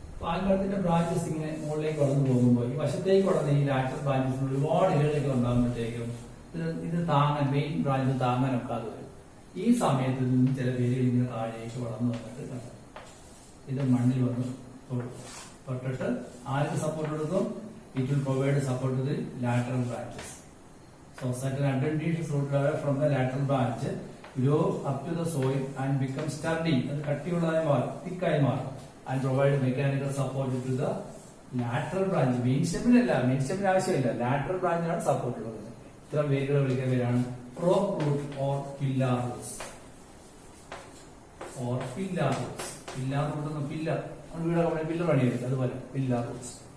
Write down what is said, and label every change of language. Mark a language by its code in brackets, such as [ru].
[ml] ആൽമരത്തിന്റെ branches ഇങ്ങനെ മുകളിലേക്ക് വളർന്നു പോകുമ്പോൾ ഈ വശത്തേക്ക് വളർന്ന ഈ ലാറ്റർ ബ്രാഞ്ചസ് ഒരുപാട് ഇലകളൊക്കെ ഉണ്ടാകുമ്പോഴത്തേക്കും ഇത് താങ്ങാൻ, മെയിൻ ബ്രാഞ്ച് താങ്ങാൻ ഒക്കാതെ വരും. ഈ സമയത്ത് നിന്ന് ചില വേരുകൾ ഇങ്ങനെ താഴേക്ക് വളർന്നു വന്നിട്ട് കണ്ടു ഇത് മണ്ണിൽ വന്ന് തൊട്ടിട്ട് ആർക്ക് സപ്പോർട്ട് കൊടുക്കും? [en] It will provide support to the lateral branches. So certain adventitious root layer from the lateral branch grow up to the soil and become sturdy. [ml] അത് കട്ടിയുള്ളതായി മാറും, തിക്കായി മാറും. [en] And provide mechanical support to the lateral branch. [ml] Main സ്റ്റെമ്മിനല്ല, main സ്റ്റെമ്മിന് ആവശ്യമില്ല, lateral ബ്രാഞ്ചിനാണ് support കൊടുക്കുന്നത്. ഇത്തരം വേരുകൾ വിളിക്കുന്ന പേരാണ് prop root or pillar roots. [en] Or pillar roots. [ml] Pillar root എന്ന പില്ലർ, വീടൊക്കെ പില്ലർ പണിയായിരിക്കും, അതുപോലെ pillar roots.